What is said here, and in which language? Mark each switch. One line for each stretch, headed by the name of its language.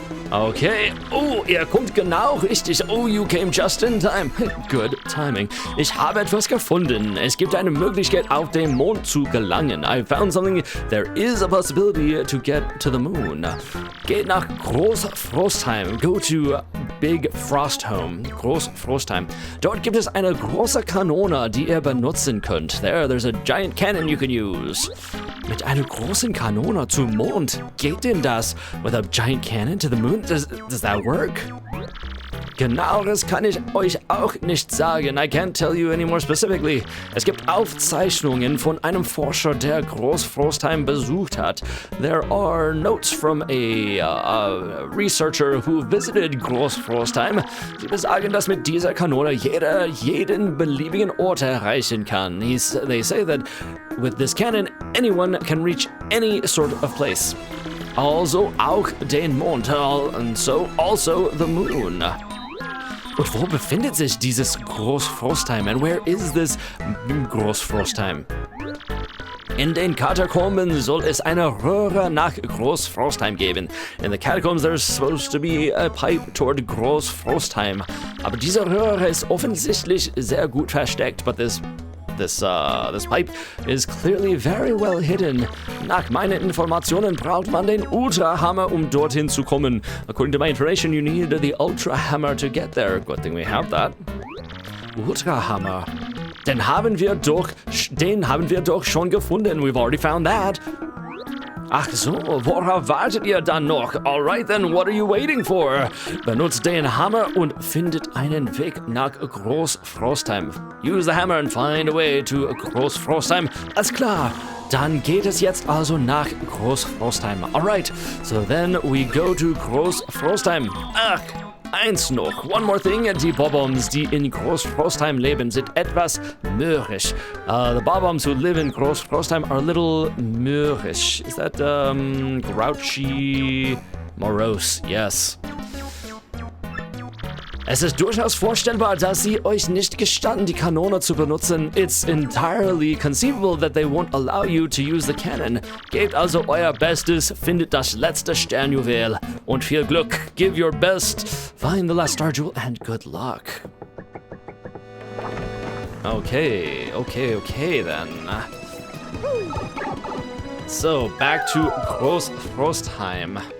English: Okay. Oh,
German: er kommt genau richtig.
English: Oh, you came just in time. Good timing.
German: Ich habe etwas gefunden. Es gibt eine Möglichkeit, auf den Mond zu gelangen.
English: I found something. There is a possibility to get to the moon.
German: Geht nach Großfrostheim.
English: Go to Big Frosthome.
German: Großfrostheim. Dort gibt es eine große Kanone, die ihr benutzen könnt.
English: There's a giant cannon you can use.
German: Mit einer großen Kanone zum Mond. Geht denn das?
English: With a giant cannon to the moon? Does that work?
German: Genaueres kann ich euch auch nicht sagen.
English: I can't tell you any more specifically.
German: Es gibt Aufzeichnungen von einem Forscher, der Großfrostheim besucht hat.
English: There are notes from a researcher who visited Großfrostheim.
German: Sie besagen, dass mit dieser Kanone jeder jeden beliebigen Ort erreichen kann.
English: They say that with this cannon, anyone can reach any sort of place.
German: Also auch den Mond,
English: and so also the moon.
German: Und wo befindet sich dieses Großfrostheim?
English: And where is this Großfrostheim?
German: In den Katakomben soll es eine Röhre nach Großfrostheim geben.
English: In the catacombs there's supposed to be a pipe toward Großfrostheim.
German: Aber diese Röhre ist offensichtlich sehr gut versteckt,
English: but this pipe is clearly very well hidden.
German: Nach meinen Informationen braucht man den Ultra Hammer, um dorthin zu kommen.
English: According to my information, you need the Ultra Hammer to get there. Good thing we have that. Ultra Hammer.
German: Den haben wir doch schon gefunden.
English: We've already found that.
German: Ach so, worauf wartet ihr dann noch?
English: Alright then, what are you waiting for?
German: Benutzt den Hammer und findet einen Weg nach Großfrostheim.
English: Use the hammer and find a way to Großfrostheim.
German: Alles klar. Dann geht es jetzt also nach Großfrostheim.
English: Alright, so then we go to Großfrostheim.
German: Ach, eins noch.
English: One more thing.
German: Die Bob-Ombs, die in Großfrostheim leben, sind etwas mürrisch.
English: The Bob-Ombs who live in Großfrostheim are a little mürrisch. Is that, grouchy, morose? Yes.
German: Es ist durchaus vorstellbar, dass sie euch nicht gestatten, die Kanone zu benutzen.
English: It's entirely conceivable that they won't allow you to use the cannon.
German: Gebt also euer Bestes, findet das letzte Sternjuwel. Und viel Glück.
English: Give your best. Find the last star jewel and good luck. Okay then. So, back to Großfrostheim.